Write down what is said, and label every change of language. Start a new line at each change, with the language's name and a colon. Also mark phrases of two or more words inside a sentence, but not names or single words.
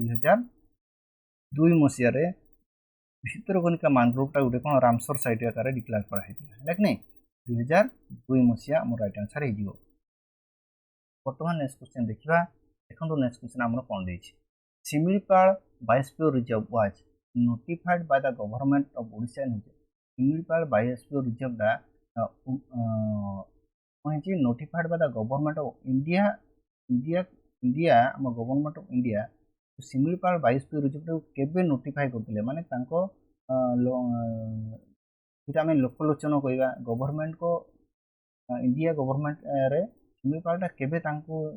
Odia: 2002 ମସିହାରେ ଭିତରକନିକା ମାନଗ୍ରୋଭଟା ଗୋଟେ କ'ଣ ରାମସର ସାଇଟ୍ ଆକାରରେ ଡିକ୍ଲେୟାର କରାଯାଇଥିଲା ହେଲା କି ନାହିଁ 2002 ମସିହା ଆମର
English: right answer
Odia: ହେଇଯିବ ବର୍ତ୍ତମାନ
English: next question
Odia: ଦେଖିବା ଦେଖନ୍ତୁ
English: next question
Odia: ଆମର କ'ଣ ଦେଇଛି ଶିମିଳିପାଳ ବାୟୋସ୍ଫିୟର ରିଜର୍ଭ
English: ୱାଜ୍ notified by the government of Odisha and
Odia: ଶିମିଳିପାଳ ବାୟୋସ୍ଫିୟର ରିଜର୍ଭଟା କ'ଣ ହେଇଛି
English: notified by the government of India
Odia: ଆମ
English: Government of India
Odia: ଶିମିଳିପାଳ ବାୟୋସ୍ଫିୟର ରିଜର୍ଭଟାକୁ କେବେ ନୋଟିଫାଏ କରିଥିଲେ ମାନେ ତାଙ୍କ ଯେଉଁଟା ଆମେ ଲୋକଲୋଚନ କହିବା ଗଭର୍ଣ୍ଣମେଣ୍ଟଙ୍କ ଇଣ୍ଡିଆ ଗଭର୍ଣ୍ଣମେଣ୍ଟରେ ଶିମିଳିପାଳଟା କେବେ ତାଙ୍କୁ